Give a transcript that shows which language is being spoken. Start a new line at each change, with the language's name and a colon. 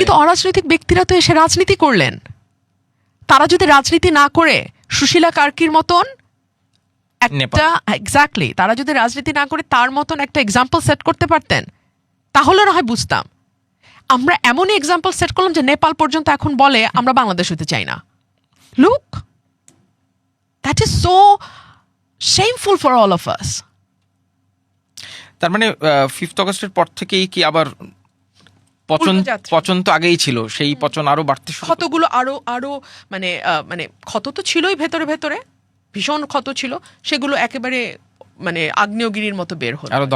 Bangla: কিন্তু অরাজনৈতিক ব্যক্তিরা তো এসে রাজনীতি করলেন। তারা যদি রাজনীতি না করে সুশীলা কার্কির মতন একটা, এক্স্যাক্টলি, তারা যদি রাজনীতি না করে তার মতন একটা এক্সাম্পল সেট করতে পারতেন, তাহলে না হয় বুঝতাম। আমরা এমনই এক্সাম্পল সেট করলাম যে নেপাল পর্যন্ত এখন বলে আমরা বাংলাদেশ হতে চাই না।
English: Look, that is so shameful for all of us.
Bangla: তার মানে 5 আগস্টের পর থেকেই কি আবার পচন তো আগেই ছিল, সেই পচন আরো বাড়তে শুরু, ক্ষতগুলো আরো মানে ক্ষত তো ছিলই ভেতরে ভেতরে, ভীষণ ক্ষত ছিল, সেগুলো একেবারে মানে আগ্নেয়গিরির মতো বের হলো,